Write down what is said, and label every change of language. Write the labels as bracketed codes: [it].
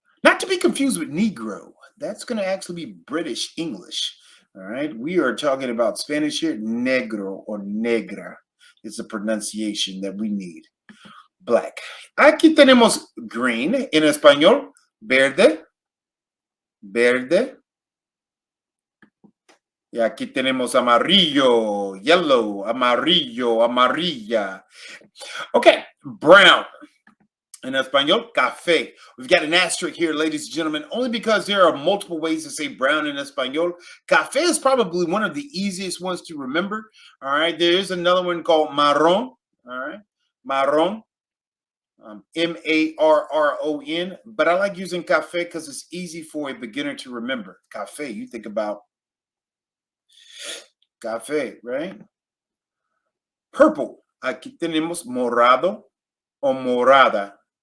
[en] Not to be confused with Negro. That's going to actually be British English. All right. We are talking about Spanish here. Negro or negra is the pronunciation that we need. Black. [es] Aquí tenemos green en español. Verde. Verde. Y aquí tenemos amarillo. [en] Yellow. Amarillo. Amarilla. Okay. Brown. In Espanol, café. We've got an asterisk here, ladies and gentlemen, only because there are multiple ways to say brown in Espanol. Café is probably one of the easiest ones to remember. All right. There is another one called marrón. All right. Marrón. M-A-R-R-O-N. But I like using café because it's easy for a beginner to remember. Café. You think about café, right? Purple. [es] Aquí tenemos morado o morada.